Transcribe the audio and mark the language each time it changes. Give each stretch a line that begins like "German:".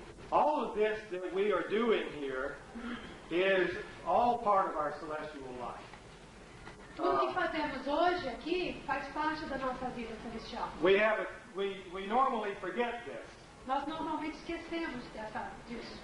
English: All of this that we are doing here is all part of our celestial life.
Portuguese: Tudo que fazemos hoje aqui faz parte da nossa vida celestial.
English: We normally forget this,
Portuguese: Nós normalmente esquecemos disso.